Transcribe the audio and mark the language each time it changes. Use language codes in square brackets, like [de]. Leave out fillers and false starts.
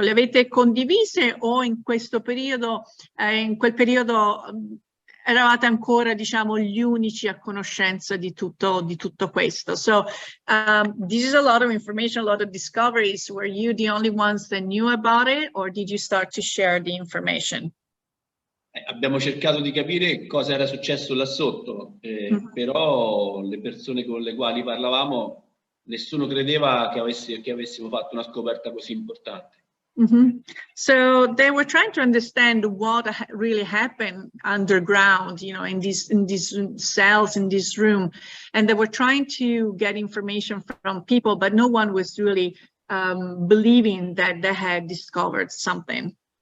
[it] Le avete condivise o in questo periodo, in quel periodo eravate ancora, diciamo, gli unici a conoscenza di tutto questo. [en] So this is a lot of information, a lot of discoveries. Were you the only ones that knew about it, or did you start to share the information? [it] Abbiamo cercato di capire cosa era successo là sotto, però le persone con le quali parlavamo, nessuno credeva che avessimo fatto una scoperta così importante. [en] So they were trying to understand what really happened underground, you know, in these cells, in this room, and they were trying to get information from people, but no one was really believing that they had discovered something.